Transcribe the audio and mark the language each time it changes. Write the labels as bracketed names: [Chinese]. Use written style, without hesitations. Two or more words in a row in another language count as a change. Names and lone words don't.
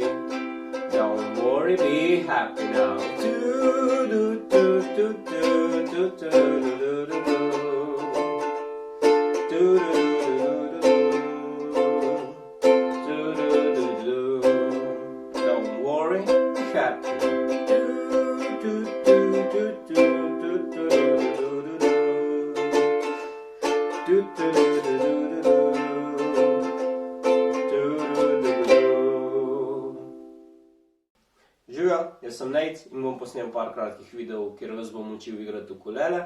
[English] Don't worry, be happy now. Do do do do do do do do do do do. Don't worry, be happy. [Slovenian] Živijo, jaz sem Nate in bom posnel par kratkih videov, kjer vas bom učil igrati ukulele.